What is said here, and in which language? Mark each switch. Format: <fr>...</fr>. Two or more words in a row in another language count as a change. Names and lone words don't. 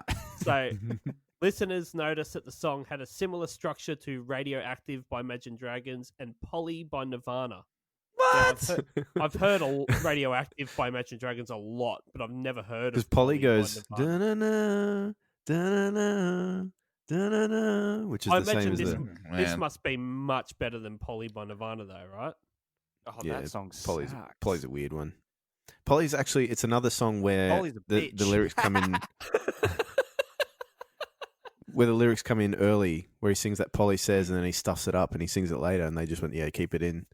<en>So, listeners noticed that the song had a similar structure to Radioactive by Imagine Dragons and Polly by Nirvana. Now, I've heard Radioactive by Imagine Dragons a lot, but I've never heard Because of Polly by goes Nirvana. da-na-na, da-na-na, which is I the same imagine as this, the this Man. must be much better than Polly by Nirvana, though, right? Oh, Yeah, that song Polly's sucks. Polly's a weird one. Polly's actually it's another song where Polly's a the bitch. lyrics come in where the lyrics come in early, where he sings that Polly says, and then he stuffs it up and he sings it later, and they just went, yeah, keep it in.</en>